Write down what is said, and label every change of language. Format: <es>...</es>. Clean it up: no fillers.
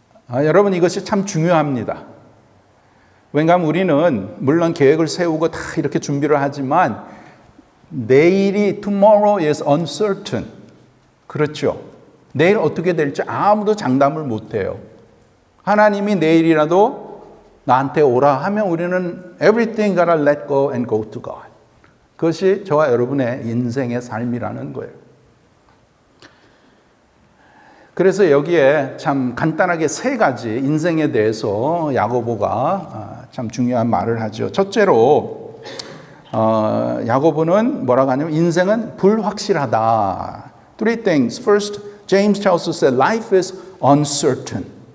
<ko>여러분 이것이 참 중요합니다. 왜냐하면 우리는 물론 계획을 세우고 다 이렇게 준비를 하지만 내일이</ko> <en>tomorrow is uncertain.</en> <ko>그렇죠. 내일 어떻게 될지 아무도 장담을 못해요. 하나님이 내일이라도 나한테 오라 하면 우리는</ko> <en>everything gotta let go and go to God.</en> <ko>그것이 저와 여러분의 인생의 삶이라는 거예요. 그래서 여기에 참 간단하게 세 가지 인생에 대해서 야고보가 참 중요한 말을 하죠. 첫째로 야고보는 뭐라고 하냐면 인생은 불확실하다.</ko> <en>Three things. First, James tells us that life is uncertain.</en>